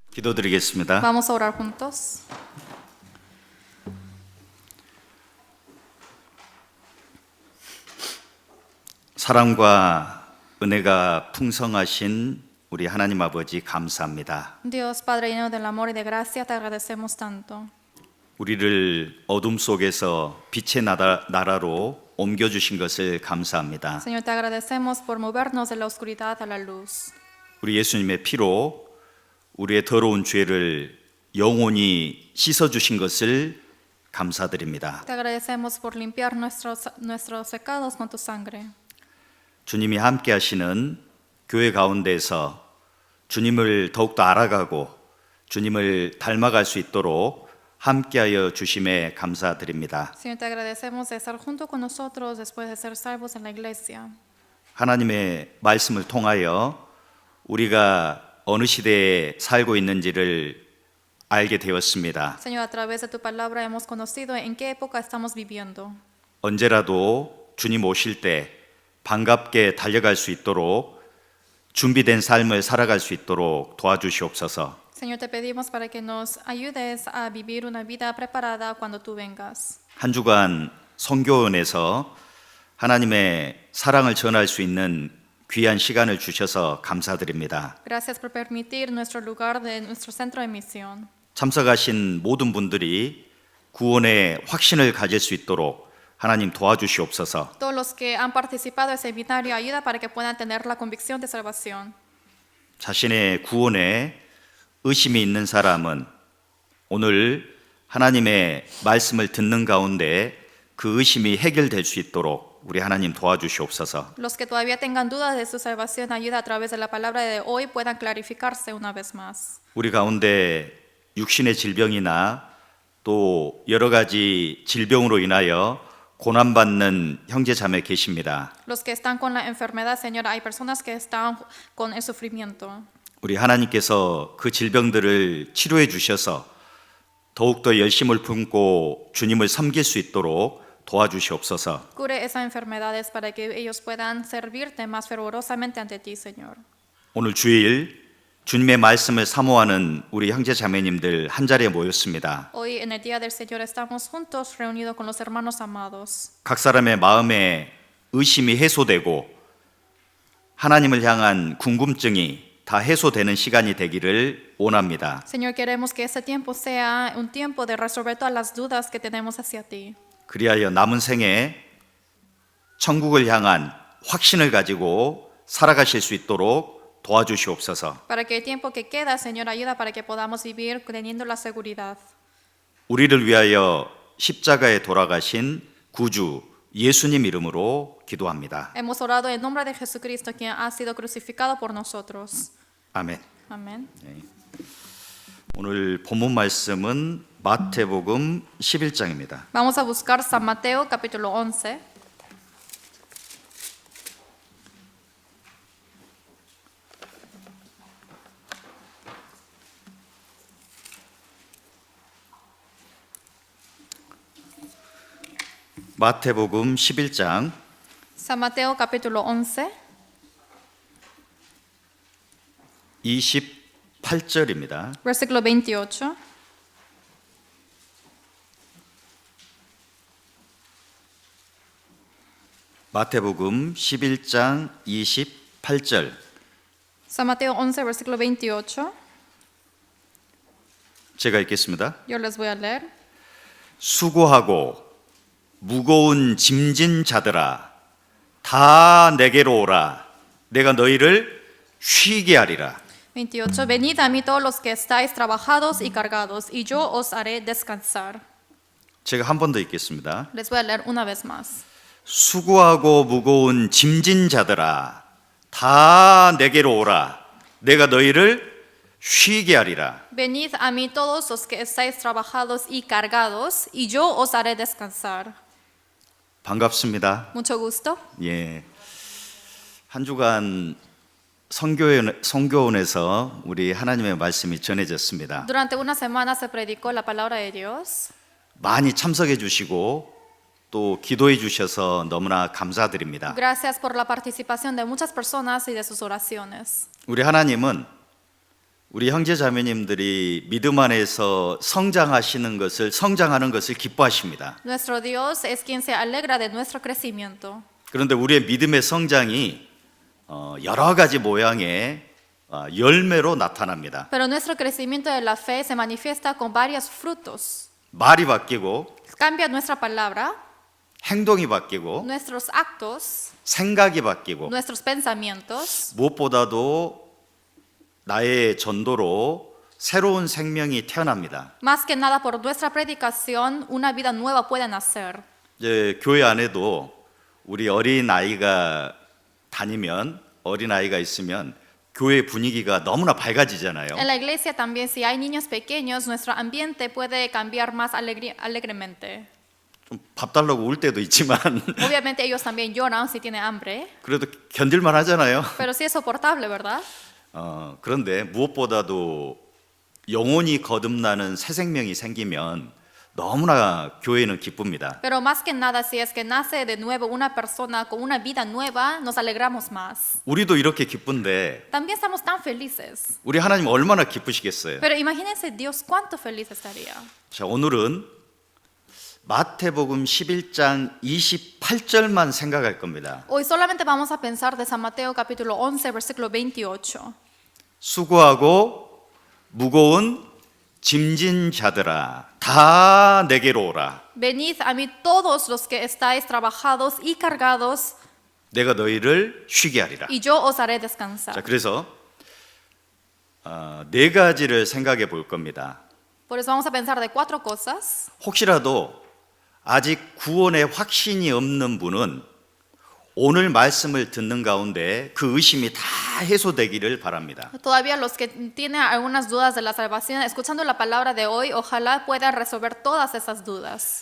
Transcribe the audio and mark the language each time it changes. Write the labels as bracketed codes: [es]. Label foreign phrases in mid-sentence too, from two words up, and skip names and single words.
[ko] 기도드리겠습니다. [es] Vamos a orar juntos. [ko] 사랑과 은혜가 풍성하신 우리 하나님 아버지 감사합니다. [es] Dios Padre lleno del amor y de gracia, te agradecemos tanto. [ko] 우리를 어둠 속에서 빛의 나라로 옮겨주신 것을 감사합니다. [es] Señor, te agradecemos por movernos de la oscuridad a la luz. [ko] 우리 예수님의 피로 우리의 더러운 죄를 영원히 씻어주신 것을 감사드립니다. [es] Te agradecemos por limpiar nuestros pecados con tu sangre. [ko] 주님이 함께 하시는 교회 가운데서 주님을 더욱더 알아가고 주님을 닮아갈 수 있도록 함께하여 주심에 감사드립니다. [es] Señor, te agradecemos de estar junto con nosotros después de ser salvos en la iglesia. [ko] 하나님의 말씀을 통하여 우리가 어느 시대에 살고 있는지를 알게 되었습니다. [es] Señor, a través de tu palabra hemos conocido en qué época estamos viviendo. [ko] 언제라도 주님 오실 때 반갑게 달려갈 수 있도록 준비된 삶을 살아갈 수 있도록 도와주시옵소서. [es] Señor, te pedimos para que nos ayudes a vivir una vida preparada cuando tú vengas. [ko] 한 주간 선교원에서 하나님의 사랑을 전할 수 있는 귀한 시간을 주셔서 감사드립니다. [es] Gracias por permitir nuestro lugar de nuestro centro de misión. [ko] 참석하신 모든 분들이 구원의 확신을 가질 수 있도록 하나님 도와주시옵소서. [es] Todos los que han participado en el seminario, ayuda para que puedan tener la convicción de salvación. [ko] 자신의 구원에 의심이 있는 사람은 오늘 하나님의 말씀을 듣는 가운데 그 의심이 해결될 수 있도록 우리 하나님 도와주시옵소서. [es] Los que todavía tengan dudas de su salvación, ayuda a través de la palabra de hoy puedan clarificarse una vez más. [ko] 우리 가운데 육신의 질병이나 또 여러 가지 질병으로 인하여 고난받는 형제 자매 계십니다. [es] Los que están con la enfermedad, Señor, hay personas que están con el sufrimiento. [ko] 우리 하나님께서 그 질병들을 치료해 주셔서 더욱더 열심을 품고 주님을 섬길 수 있도록 도와주시옵소서. [es] Cure esas enfermedades para que ellos puedan servirte más fervorosamente ante ti, Señor. [ko] 오늘 주일 주님의 말씀을 사모하는 우리 형제 자매님들 한 자리에 모였습니다. [es] Hoy en el día del Señor estamos juntos reunidos con los hermanos amados. [ko] 각 사람의 마음에 의심이 해소되고 하나님을 향한 궁금증이 다 해소되는 시간이 되기를 원합니다. [es] Señor, queremos que este tiempo sea un tiempo de resolver todas las dudas que tenemos hacia ti. [ko] 그리하여 남은 생에 천국을 향한 확신을 가지고 살아가실 수 있도록 도와주시옵소서. [es] Para que el tiempo que queda, Señor, ayuda para que podamos vivir teniendo la seguridad. [ko] 우리를 위하여 십자가에 돌아가신 구주 예수님 이름으로 기도합니다. [es] Hemos orado en nombre de Jesucristo, quien ha sido crucificado por nosotros. [ko] 아멘. [es] Amén. [ko] 오늘 본문 말씀은 마태복음 11장입니다. [es] Vamos a buscar San Mateo, capítulo 11. [ko] 마태복음 11장 [es] San Mateo, capítulo 11, [ko] 28절입니다. [es] versículo 28. [ko] 마태복음 11장 28절. [es] San Mateo 11, versículo 28. [ko] 제가 읽겠습니다. [es] Yo les voy a leer. [ko] 수고하고 무거운 짐진 자들아 다 내게로 오라 내가 너희를 쉬게 하리라. [es] 28. Venid a mí todos los que estáis trabajados y cargados, y yo os haré descansar. [ko] 제가 한 번 더 읽겠습니다. [es] Les voy a leer una vez más. [ko] 수고하고 무거운 짐진 자들아 다 내게로 오라 내가 너희를 쉬게 하리라. [es] Venid a mí todos los que estáis trabajados y cargados, y yo os haré descansar. [ko] 반갑습니다. [es] Mucho gusto. [ko] 예. 한 주간 선교원에서 우리 하나님의 말씀이 전해졌습니다. [es] Durante una semana se predicó la palabra de Dios. [ko] 많이 참석해 주시고 또 기도해 주셔서 너무나 감사드립니다. [es] Gracias por la participación de muchas personas y de sus oraciones. [ko] 우리 하나님은 우리 형제 자매님들이 믿음 안에서 성장하는 것을 기뻐하십니다. [es] Nuestro Dios es quien se alegra de nuestro crecimiento. [ko] 그런데 우리의 믿음의 성장이 여러 가지 모양의 열매로 나타납니다. [es] Pero nuestro crecimiento de la fe se manifiesta con varios frutos. [ko] 말이 바뀌고 [es] Cambia nuestra palabra, [ko] 행동이 바뀌고 [es] nuestros actos, [ko] 생각이 바뀌고 [es] nuestros pensamientos. [ko] 무엇보다도 나의 전도로 새로운 생명이 태어납니다. [es] Más que nada por nuestra predicación, una vida nueva puede nacer. [ko] 이제 교회 안에도 우리 어린 아이가 다니면 어린 아이가 있으면 교회 분위기가 너무나 밝아지잖아요. [es] En la iglesia también, si hay niños pequeños, nuestro ambiente puede cambiar más alegremente. [ko] 좀 밥 달라고 울 때도 있지만 [es] Obviamente ellos también lloran si tienen hambre, [ko] 그래도 견딜만 하잖아요. [es] pero sí es soportable, ¿verdad? [ko] 그런데 무엇보다도 영혼이 거듭나는 새 생명이 생기면 너무나 교회는 기쁩니다. [es] Pero más que nada, si es que nace de nuevo una persona con una vida nueva, nos alegramos más. [ko] 우리도 이렇게 기쁜데 [es] También estamos tan felices. [ko] 우리 하나님 얼마나 기쁘시겠어요. [es] Pero imagínense Dios cuánto feliz estaría. [ko] 자, 오늘은 마태복음 11장 28절만 생각할 겁니다. [es] Hoy solamente vamos a pensar de San Mateo capítulo 11, versículo 28. [ko] 수고하고 무거운 짐진 자들아 다 내게로 오라. [es] Venid a mí todos los que estáis trabajados y cargados, [ko] 내가 너희를 쉬게 하리라. [es] y yo os haré [ko] 자, [es] descansar. [ko] 그래서 네 가지를 생각해 볼 겁니다. [es] Por eso vamos a pensar de 4 cosas. [ko] 혹시라도 아직 구원의 확신이 없는 분은 오늘 말씀을 듣는 가운데 그 의심이 다 해소되기를 바랍니다. [es] Todavía los que tienen algunas dudas de la salvación, escuchando la palabra de hoy, ojalá puedan resolver todas esas dudas.